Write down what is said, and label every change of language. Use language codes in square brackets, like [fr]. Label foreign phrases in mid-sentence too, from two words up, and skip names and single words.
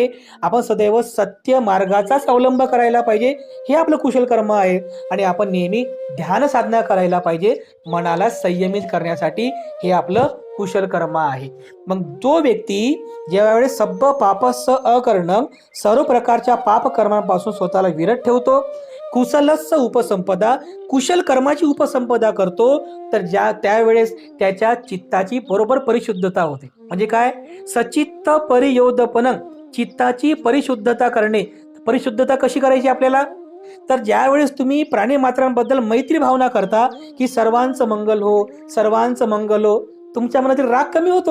[mr] आपण सदैव सत्य मार्गाचाच अवलंब करायला पाहिजे, हे आपलं कुशल कर्म आहे. आणि आपण नेहमी ध्यान साधना करायला पाहिजे, मनाला संयमित करण्यासाठी, हे आपलं कुशल कर्म आहे. मग जो व्यक्ती जेव्हा वेळेस [pi] सब्ब पापस अकरणं [mr] सर्व प्रकारच्या पाप कर्मांपासून स्वतःला विरत ठेवतो, [pi] कुशलस उपसंपदा [mr] कुशल कर्माची उपसंपदा करतो, तर त्यावेळेस त्याच्या चित्ताची बरोबर परिशुद्धता होते. म्हणजे काय, [pi] सचित्त परियोधपनं, [mr] चित्ताची परिशुद्धता करणे. परिशुद्धता कशी करायची आपल्याला, तर ज्यावेळेस तुम्ही प्राणी मात्रांबद्दल मैत्री भावना करता की सर्वांचं मंगल हो, सर्वांचं मंगल हो, तुमच्या मनातील राग कमी होतो.